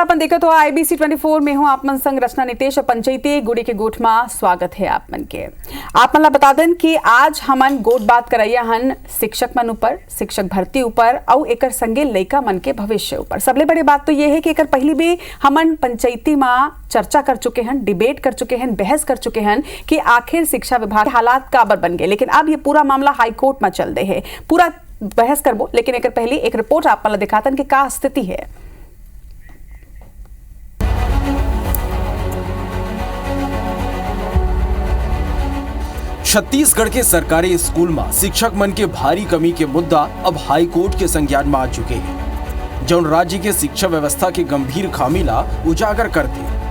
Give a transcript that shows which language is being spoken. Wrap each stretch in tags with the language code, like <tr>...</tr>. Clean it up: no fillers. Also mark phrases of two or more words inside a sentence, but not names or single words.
<hne>अपन देखो तो IBC 24 में हूँ आप मन संग रचना नितेश पंचायती गुड़ी के गोठ में स्वागत है आप मन के। आप मन ला बता दें कि आज हमन गोठ बात करैया हन शिक्षक मन ऊपर, शिक्षक भर्ती ऊपर और एकर संगे लइका मन के भविष्य ऊपर। सबले बड़ी बात तो ये है कि एकर पहली भी हमन पंचायती में चर्चा कर चुके हैं, डिबेट कर चुके हैं, बहस कर चुके हैं कि आखिर शिक्षा विभाग के हालात काबर बन गए। लेकिन अब ये पूरा मामला हाईकोर्ट में चल रहे है, पूरा बहस करबो। लेकिन एकर पहले एक रिपोर्ट आप मन ला दिखातन कि का स्थिति है। छत्तीसगढ़ के सरकारी स्कूल में शिक्षक मन के भारी कमी के मुद्दा अब हाई कोर्ट के संज्ञान में आ चुके हैं, जौन राज्य के शिक्षा व्यवस्था के गंभीर खामी ला उजागर करते।</hne>